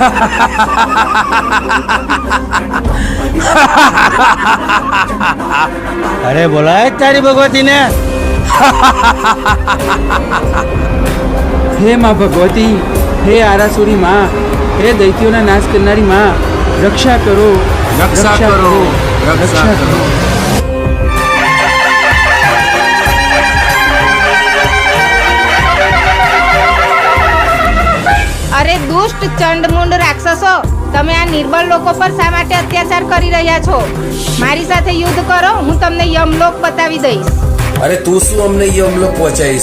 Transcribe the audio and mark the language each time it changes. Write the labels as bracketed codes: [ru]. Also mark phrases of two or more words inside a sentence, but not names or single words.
[gu] અરે બોલાય તારી ભગવતી ને। હે માં ભગવતી, હે આરાસુરી માં, હે દૈત્યોના નાશ કરનારી માં, રક્ષા કરો, [hi] रक्षा करो, रक्षा करो। [gu] અરે દુષ્ટ ચંડમુંડ રાક્ષસો, તમે આ નિર્બળ લોકો પર શા માટે અત્યાચાર કરી રહ્યા છો? મારી સાથે યુદ્ધ કરો, હું તમને યમલોક બતાવી દઈશ। [hi] अरे तू [gu] શું અમને યમલોક પહોંચાઈશ?